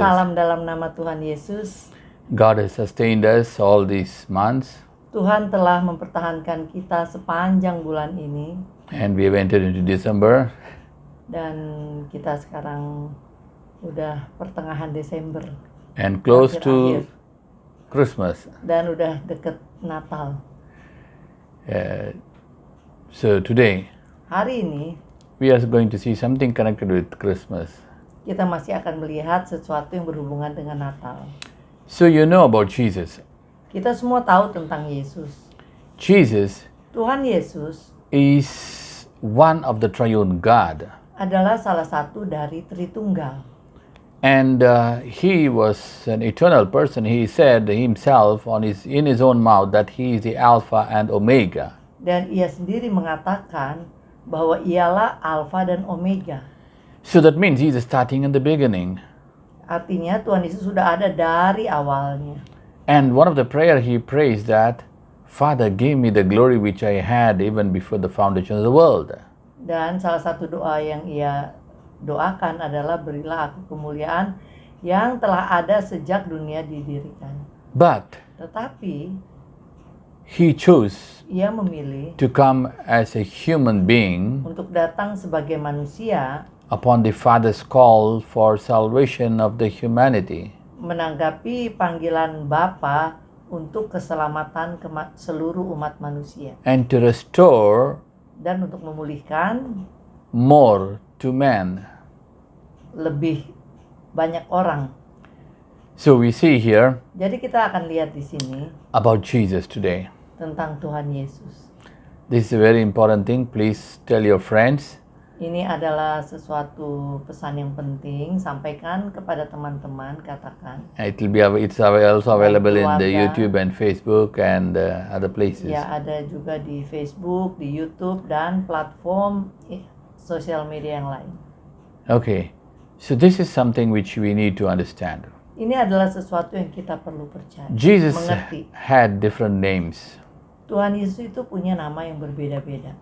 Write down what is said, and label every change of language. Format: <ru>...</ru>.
<id>Salam dalam nama Tuhan Yesus.</id> <en>God has sustained us all these months,</en> <id>Tuhan telah mempertahankan kita sepanjang bulan ini</id> <en>and we have entered into December.</en> <id>dan kita sekarang udah pertengahan Desember</id> <en>And close</en> <id>Akhir-akhir.</id> <en>to Christmas.</en> <id>dan udah deket Natal.</id> <en>So today,</en> <id>Hari ini</id> <en>we are going to see something connected with Christmas.</en> <id>kita masih akan melihat sesuatu yang berhubungan dengan Natal.</id> <en>So you know about Jesus.</en> <id>Kita semua tahu tentang Yesus.</id> <en>Jesus</en> <id>Tuhan Yesus</id> <en>is one of the triune God.</en> <id>adalah salah satu dari Tritunggal.</id> <en>And he was an eternal person. He said himself in his own mouth that he is the Alpha and Omega.</en> <id>Dan ia sendiri mengatakan bahwa ialah Alfa dan Omega.</id> <en>So that means he is starting in the beginning.</en> <id>Artinya Tuhan Yesus sudah ada dari awalnya.</id> <en>And one of the prayer he prays that, Father, give me the glory which I had even before the foundation of the world.</en> <id>Dan salah satu doa yang ia doakan adalah berilah aku kemuliaan yang telah ada sejak dunia didirikan.</id> <en>But</en> <id>Tetapi</id> <en>he chose</en> <id>ia memilih</id> <en>to come as a human being</en> <id>untuk datang sebagai manusia</id> <en>upon the Father's call for salvation of the humanity.</en> <id>menanggapi panggilan Bapa untuk keselamatan seluruh umat manusia</id> <en>And to restore</en> <id>dan untuk memulihkan</id> <en>more to man.</en> <id>lebih banyak orang.</id> <en>So we see here</en> <id>Jadi kita akan lihat di sini</id> <en>about Jesus today.</en> <id>tentang Tuhan Yesus.</id> <en>This is a very important thing. Please tell your friends.</en> <id>Ini adalah sesuatu pesan yang penting, sampaikan kepada teman-teman, katakan.</id> <en>It's also available in the</en> <id>keluarga.</id> <en>YouTube and Facebook and other places.</en> <id>Ya, ada juga di Facebook, di YouTube, dan platform sosial media yang lain.</id> <en>Okay, so this is something which we need to understand.</en> <id>Ini adalah sesuatu yang kita perlu percaya,</id> <en>Jesus</en> <id>mengerti.</id> <en>had different names.</en> <id>Tuhan Yesus itu punya nama yang berbeda-beda.</id>